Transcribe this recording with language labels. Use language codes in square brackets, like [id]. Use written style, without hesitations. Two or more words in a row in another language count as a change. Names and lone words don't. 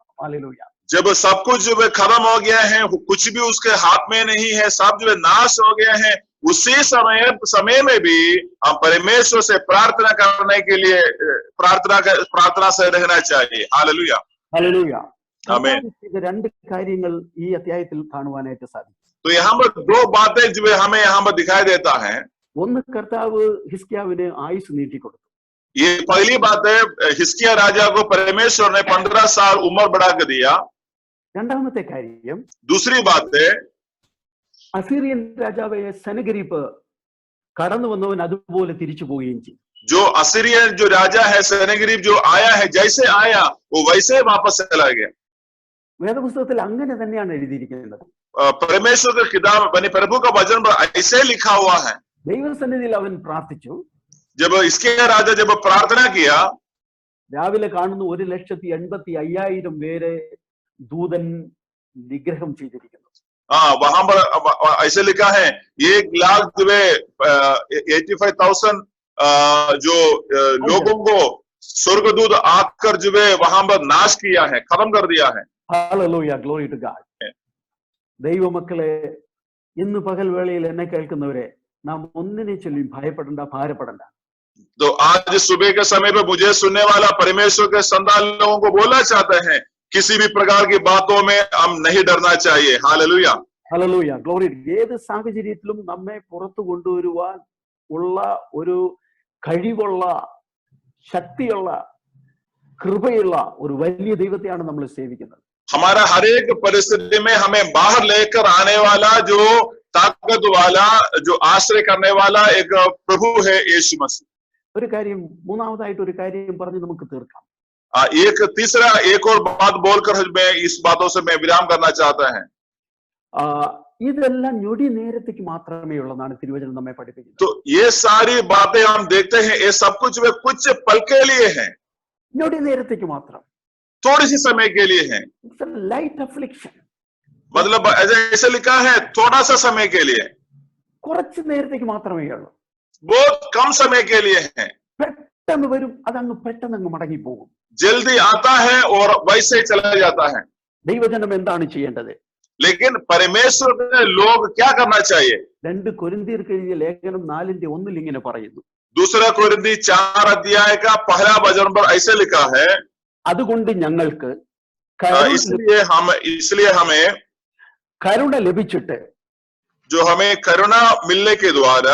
[ml] ഹല്ലേലൂയ. [hi] जब सब कुछ जो है खत्म हो गया है, कुछ भी उसके हाथ में नहीं है, सब जो है नाश हो गया है, उसी समय में भी हम परमेश्वर से प्रार्थना करने के लिए प्रार्थना से रहना चाहिए. हालेलुया. [ml] ഹല്ലേലൂയ. ആമേൻ. രണ്ട് കാര്യങ്ങൾ ഈ അധ്യായത്തിൽ കാണുവാനായിട്ട് സാധിക്കും. [hi] तो यहाँ पर दो बातें जो है हमें यहाँ पर दिखाई देता है. [ml] ഒന്ന്, കർത്താവ് ഹിസ്കിയാവിന് ആയുസ് നീട്ടിക്കൊടുത്തു. [hi] ये पहली बात है, हिजकिय्याह राजा को परमेश्वर ने 15 साल उम्र बढ़ा कर दिया. [ml] രണ്ടാമത്തെ കാര്യം, [hi] दूसरी बात है, [ml] അസീറിയൻ രാജാവായ സെനഗരീപ്പ് കടന്നു വന്നവൻ അതുപോലെ തിരിച്ചു പോവുകയും ചെയ്തു. [hi] जो असीरियन जो राजा है सेनेगरीब जो आया है, जैसे आया वो वैसे वापस चला गया. [ml] വേദപുസ്തകത്തിൽ അങ്ങനെ തന്നെയാണ് എഴുതിയിരിക്കുന്നത്. [hi] परमेश्वर का किताब बनी प्रभु का वचन पर ऐसे लिखा हुआ है. [ml] ദൈവസന്നിധിയിൽ അവൻ പ്രാർത്ഥിച്ചു. [hi] जब इसके राजा जब प्रार्थना किया, [ml] രാവിലെ കാണുന്നു 1,85,000 പേരെ ദൂതൻ നിഗ്രഹം ചെയ്തിരിക്കുന്നു. [hi] वहां पर ऐसे लिखा है 1,85,000 जो लोगों को स्वर्गदूत आकर जो है वहां पर नाश किया है, खत्म कर दिया है. [en] Hallelujah, glory to God. [ml] ദൈവമക്കളെ, ഇന്ന് പകൽ വേളയിൽ എന്നെ കേൾക്കുന്നവരെ, നാം ഒന്നിനെ ചൊല്ലി ഭയപ്പെടണ്ട, ഭാരപ്പെടണ്ട. [hi] तो आज सुबह के समय पे मुझे सुनने वाला परमेश्वर के संतान लोगों को बोलना चाहते हैं, किसी भी प्रकार की बातों में हम नहीं डरना चाहिए. हालेलुया. [ml] ഹല്ലേലൂയ, ഗ്ലോറി. ഏത് സാഹചര്യത്തിലും നമ്മെ പുറത്തു കൊണ്ടുവരുവാൻ ഉള്ള ഒരു കഴിവുള്ള, ശക്തിയുള്ള, കൃപയുള്ള ഒരു വലിയ ദൈവത്തെയാണ് നമ്മൾ സേവിക്കുന്നത്. [hi] हमारा हर एक परिस्थिति में हमें बाहर लेकर आने वाला, जो ताकत वाला, जो आश्रय करने वाला एक प्रभु है, यीशु मसीह. [ml] ഒരു കാര്യം, മൂന്നാമതായിട്ട് ഒരു കാര്യം പറഞ്ഞ് നമുക്ക് തീർക്കാം. [hi] एक तीसरा एक और बात बोलकर मैं इस बातों से मैं विराम करना चाहता है. [ml] ഇതെല്ലാം ഞൊടി നേരത്തേക്ക് മാത്രമേ ഉള്ളതാണ് തിരുവചനം നമ്മെ പഠിപ്പിക്കുന്നത്. [hi] तो ये सारी बातें हम देखते हैं, ये सब कुछ वे कुछ पल के लिए हैं, [ml] ഞൊടി നേരത്തേക്ക് മാത്രം. [hi] थोड़ी सी समय के लिए हैं. [en] It's a light affliction. [hi] मतलब ऐसे लिखा है थोड़ा सा समय के लिए, [ml] കുറച്ച് നേരത്തേക്ക് മാത്രമേ ഉള്ളൂ. [hi] बहुत कम समय के लिए है. [ml] പെട്ടെന്ന് വരും, അതങ്ങ് പെട്ടെന്ന് അങ്ങ് മടങ്ങി പോകും. [hi] जल्दी आता है और वैसे ही चला जाता है. [ml] ദൈവജനം എന്താണ് ചെയ്യേണ്ടത്? [hi] लेकिन परमेश्वर के लोग क्या करना चाहिए? [ml] 2 കൊരിന്ത്യർക്ക് എഴുതിയ ലേഖനം 4:1 ഇങ്ങനെ പറയുന്നു. [hi] दूसरा कोरिन्थी 4 अध्याय का पहला वचन पर ऐसे लिखा है, [ml] അതുകൊണ്ട് ഞങ്ങൾക്ക് [hi] इसलिए हमें [ml] കരുണ ലഭിച്ചിട്ട്, [hi] जो हमें करुणा मिलने के द्वारा